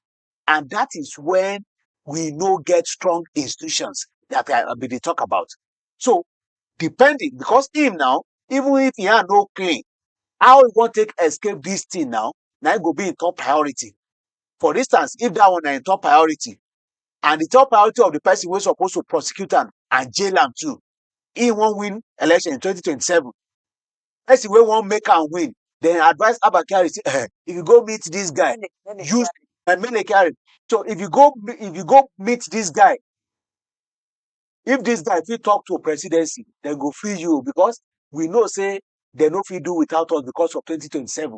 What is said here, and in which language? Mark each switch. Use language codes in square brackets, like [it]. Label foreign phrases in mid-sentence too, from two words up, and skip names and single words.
[pcm] And that is when we no get strong institutions that I be dey talk about. So depending, because him now, even if he had no claim, how he want take escape this thing now it go be in top priority. For instance, if that one na in top priority, and the top priority of the person wey supposed to prosecute am and jail am too, he wan win election in 2027. Person wey wan make am win, then advise Abba Kyari say, if you go meet this guy, use Mele Kyari. So if you go meet this guy, if this guy fit talk to presidency, dem go free you, because we know say dem no fit do without us because of 2027.